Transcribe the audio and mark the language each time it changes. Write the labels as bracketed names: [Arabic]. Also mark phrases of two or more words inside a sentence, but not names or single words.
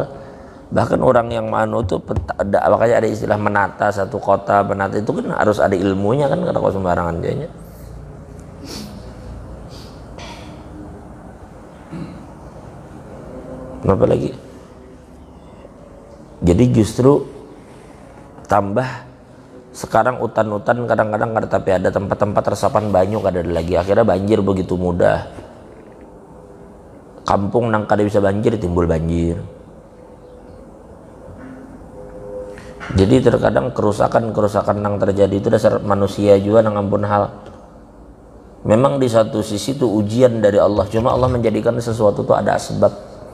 [Banjar] Bahkan orang yang manu itu makanya ada istilah menata satu kota, menata itu kan harus ada ilmunya kan, kada kok sembarangan jadinya. Kenapa lagi? Jadi justru tambah sekarang hutan-hutan kadang-kadang kada tapi ada tempat-tempat resapan banyu kada ada lagi, akhirnya banjir begitu mudah. Kampung nang kada bisa banjir timbul banjir. Jadi terkadang kerusakan yang terjadi itu dasar manusia juga nang ampun hal. Memang di satu sisi itu ujian dari Allah, cuma Allah menjadikan sesuatu itu ada sebab.